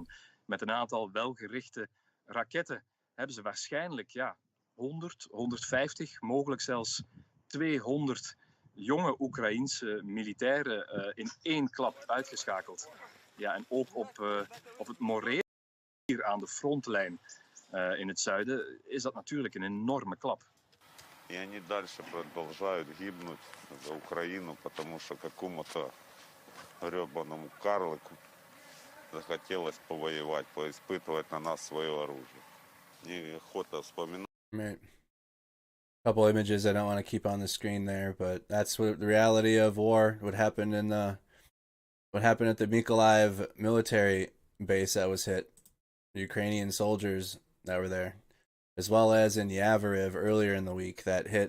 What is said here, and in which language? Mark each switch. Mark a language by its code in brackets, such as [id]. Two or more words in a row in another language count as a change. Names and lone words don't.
[nl] Met een aantal welgerichte raketten hebben ze waarschijnlijk 100, 150, mogelijk zelfs 200 jonge Oekraïense militairen in één klap uitgeschakeld. Ja, en ook op het moreel hier aan de frontlijn in het zuiden is dat natuurlijk een enorme klap. [ru] И они дальше продолжают гибнуть за Украину, потому что какому-то гребаному карлику захотелось повоевать, поиспытывать на нас свое оружие. Неохота вспоминать. [en] Right. Couple images I don't want to keep on the screen there, but that's what the reality of war. What happened at the Mykolaiv military base that was hit. The Ukrainian soldiers that were there, as well as in Yavoriv earlier in the week that hit.